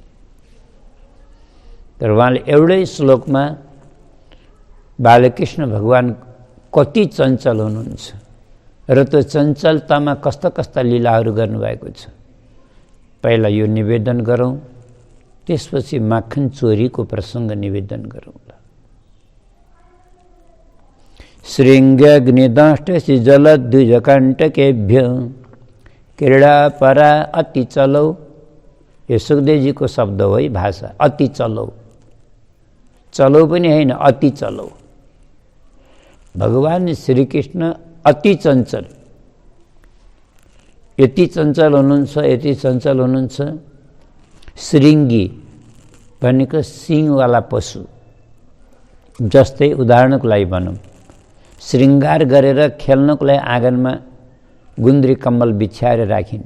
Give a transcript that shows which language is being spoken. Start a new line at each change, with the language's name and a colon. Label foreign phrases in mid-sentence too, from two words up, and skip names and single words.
Nepali: तर उहाँले एउटै श्लोकमा बालकृष्ण भगवान कति चञ्चल हुनुहुन्छ र त्यो चञ्चलतामा कस्ता कस्ता लीलाहरू गर्नुभएको छ, पहिला यो निवेदन गरौँ, त्यसपछि माखन चोरीको प्रसङ्ग निवेदन गरौँला।
Sanskrit: श्रृंग्यग्निदंष्टसि जलद्विजकंटकेभ्य क्रीड़ा परा अति चलौ।
Nepali: यो सुखदेव जी को शब्द हो है भाषा।
Sanskrit: अति चलौ,
Nepali: चलौ पनि हैन,
Sanskrit: अति चलौ।
Nepali: भगवान श्री कृष्ण अति चञ्चल, यति चञ्चल हुनुहुन्छ, यति चञ्चल हुनुहुन्छ। श्रृंगी भनेको सिङवाला पशु जस्तै उदाहरणको लागि भनौँ, श्रृङ्गार गरेर खेल्नको लागि आँगनमा गुन्द्री कम्बल बिछ्याएर राखिन्।